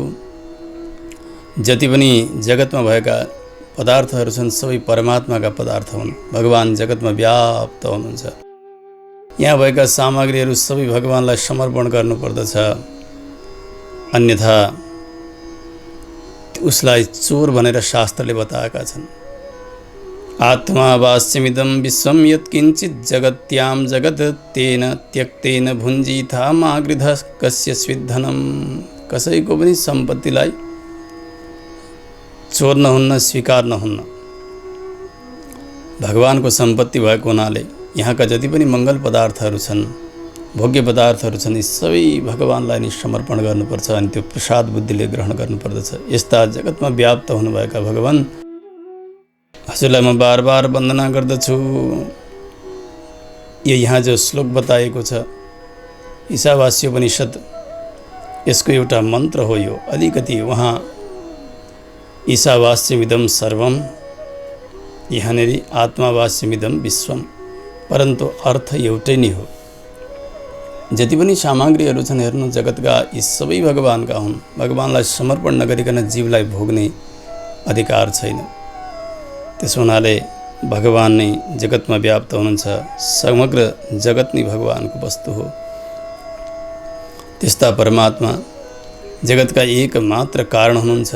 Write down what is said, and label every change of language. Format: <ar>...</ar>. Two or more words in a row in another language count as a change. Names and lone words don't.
<ne>जति पनि जगतमा भएका पदार्थहरू छन् सबै परमात्माका पदार्थ हुन्। भगवान जगतमा व्याप्त हुनुहुन्छ। यहाँ भएका सामग्रीहरू सबै भगवानलाई समर्पण गर्नुपर्दछ, अन्यथा उसलाई चोर भनेर शास्त्रले बताएका छन्।</ne> <sa>आत्मा वास्यमिदं विश्वं यत्किञ्चित् जगत्यां जगत् तेन त्यक्तेन भुञ्जीथा मा गृध कस्य स्विद्धनम्।</sa> <ne>कसैको पनि सम्पत्तिलाई चोर नहुन्न, स्वीकार नहुन्न। भगवानको सम्पत्ति भएको हुनाले यहाँका जति पनि मङ्गल पदार्थहरू छन्, भोग्य पदार्थहरू छन्, यी सबै भगवानलाई नै समर्पण गर्नुपर्छ अनि त्यो प्रसाद बुद्धिले ग्रहण गर्नुपर्दछ। यस्ता जगतमा व्याप्त हुनुभएका भगवान, हजुरलाई म बार बार वन्दना गर्दछु। यो यहाँ जो श्लोक बताएको छ ईशावास्योपनिषद, यसको एउटा मन्त्र हो यो। अलिकति वहाँ</ne> <sa>ईशावास्यमिदं सर्वम,</sa> <ne>यहाँनिर</ne> <sa>आत्मावास्यमिदं विश्वम,</sa> <ne>परन्तु अर्थ एउटै नै हो। जति पनि सामग्रीहरू छन् हेर्नु, जगतका यी सबै भगवानका हुन्। भगवानलाई समर्पण नगरिकन जीवलाई भोग्ने अधिकार छैन। त्यसो हुनाले भगवान नै जगतमा व्याप्त हुनुहुन्छ। समग्र जगत नै भगवानको वस्तु हो। त्यस्ता परमात्मा जगतका एक मात्र कारण हुनुहुन्छ।</ne>